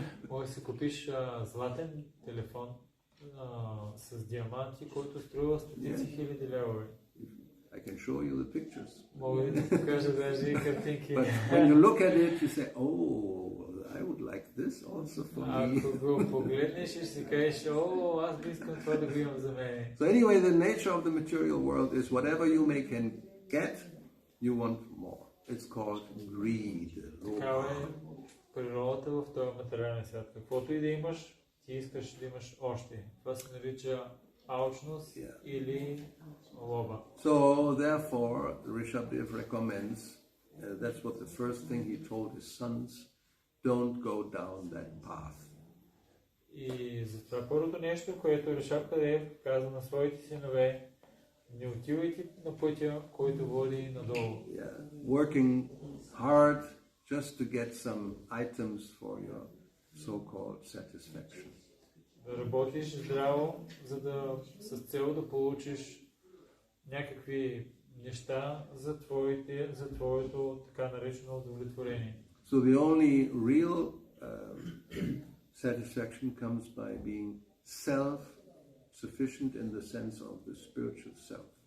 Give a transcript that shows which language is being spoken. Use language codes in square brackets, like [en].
[bg] Можеш да си купиш златен телефон с диаманти, който струва стотици хиляди левове. [en] I can show you the pictures. [bg] Мога да ти покажа даже и картинки. [en] But when you look at it, you say, oh, I would like this also for me. [bg] Ако го погледнеш и ще си кажеш, аз би искам това да го имам за мен. [en] So anyway, the nature of the material world is whatever you can get, you want more. It's called greed. [bg] Такава е природата в този материален свят. Каквото и да имаш, ти искаш да имаш още. Това се нарича алчност или лоба. [en] So therefore, Rishabdev recommends, that's what the first thing he told his sons, don't go down that path. [bg] И затова първото нещо, което Ришабдев каза на своите синове, не отивайте на пътя, който води надолу. [en] Working hard just to get some items for your so-called satisfaction. [bg] Да работиш здраво, с цел да получиш някакви неща за твоето така наречено удовлетворение. [en] So the only real satisfaction comes by being self-sufficient in the sense of the spiritual self.